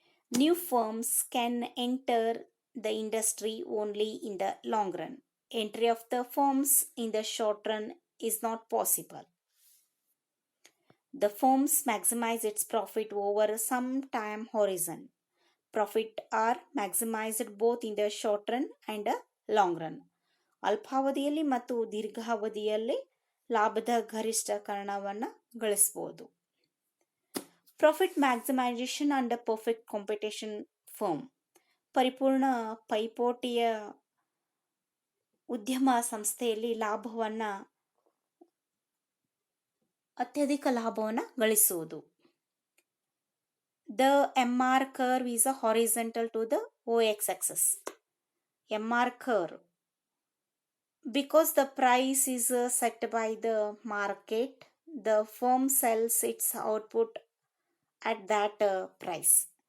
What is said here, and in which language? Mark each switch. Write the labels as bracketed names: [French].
[English] New firms can enter the industry only in the long run. Entry of the firms in the short run is not possible. The firms maximize its profit over some time horizon. Profit are maximized both in the short run and long run. [Kannada] ಅಲ್ಪಾವಧಿಯಲ್ಲಿ ಮತ್ತು ದೀರ್ಘಾವಧಿಯಲ್ಲಿ ಲಾಭದ ಗರಿಷ್ಠಕರಣವನ್ನು ಗಳಿಸಬಹುದು. [English] Profit maximization under perfect competition firm. [Kannada] ಪರಿಪೂರ್ಣ ಪೈಪೋಟಿಯ ಉದ್ಯಮ ಸಂಸ್ಥೆಯಲ್ಲಿ ಅತ್ಯಧಿಕ ಲಾಭವನ್ನು ಗಳಿಸುವುದು. [English] The MR curve is a horizontal to the OX axis. MR curve, because the price is set by the market, the firm sells its output at that price.